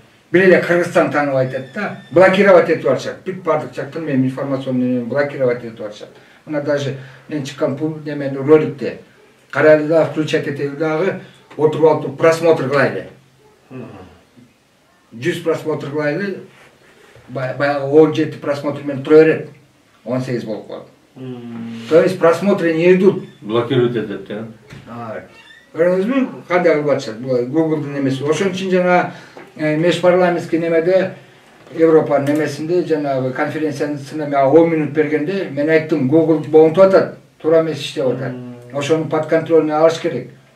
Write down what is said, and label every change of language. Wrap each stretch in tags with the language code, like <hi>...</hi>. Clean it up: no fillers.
<ky>Бир эле Кыргызстан таанып айтат да. Блокировать этип атышат. Бүт бардык жактан мен</ky> <ru>информационный блокировать</ru> <ky>этип атышат. Мына даже мен чыккан немени роликте карайлы да включать этели дагы отуруп алып просмотр кылайлы. 100 просмотр кылайлы. Баягы 17 просмотр менен тура берет. 18 болуп калат.</ky> <ru>То есть просмотры не идут.</ru> <ky>Блокируют этет, да? Көрдүңүзбү кандай кылып атышат? Google'дун немеси. Ошон үчүн жана</ky> <ru>межпарламентский</ru> <ky>немеде Европанын немесинде жанагы конференциясына мен 10 минут бергенде мен айттым, Google боңтуп атат, туура эмес иштеп атат. Ошону под контролуна алыш керек.</ky>